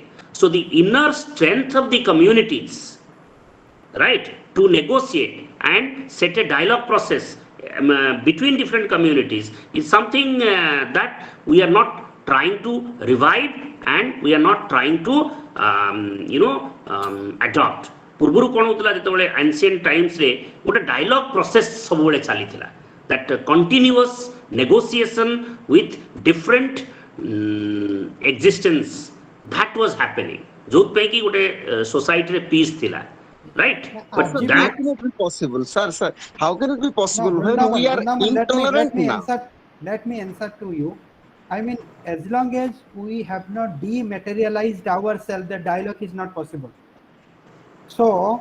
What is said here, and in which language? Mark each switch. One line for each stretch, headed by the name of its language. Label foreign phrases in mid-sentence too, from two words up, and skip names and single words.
English: So the inner strength of the communities, right, to negotiate and set a dialogue process between different communities is something that we are not trying to revive, and we are not trying to adopt.
Odia: ପୂର୍ବରୁ କଣ ହଉଥିଲା ଯେତେବେଳେ
English: ancient times
Odia: ରେ ଗୋଟେ
English: dialogue process
Odia: ସବୁ ବେଳେ ଚାଲି ଥିଲା,
English: that continuous negotiation with different existence that was happening,
Odia: ଯୋଉ ପେ କି ଗୋଟେ ସୋସାଇଟି ରେ ପିସ ଥିଲା,
English: right? But that how can it be possible, sir? How can it be possible when we are intolerant now? Let me answer to you. I mean, as long as we have not dematerialized ourselves, the dialogue is not possible. So